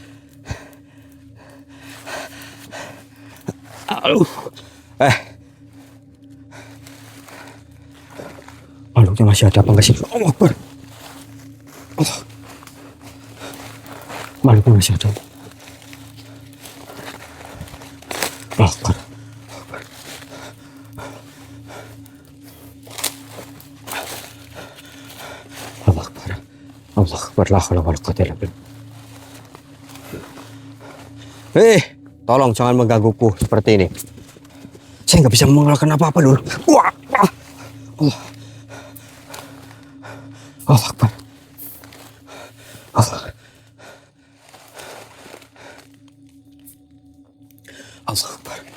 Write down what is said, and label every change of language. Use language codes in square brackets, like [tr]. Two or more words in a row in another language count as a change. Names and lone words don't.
[id] Aduh. Makhluknya masih ada apa enggak sih? [ar] الله أكبر. الله. [id] Makhluknya masih ada. [ar] الله أكبر. الله أكبر. الله أكبر. لا حول ولا قوة إلا بالله. [id] Tolong jangan menggangguku seperti ini. Saya nggak bisa mengeluarkan apa-apa dulu. Wah. [ar] الله. الله أكبر. الله. الله أكبر.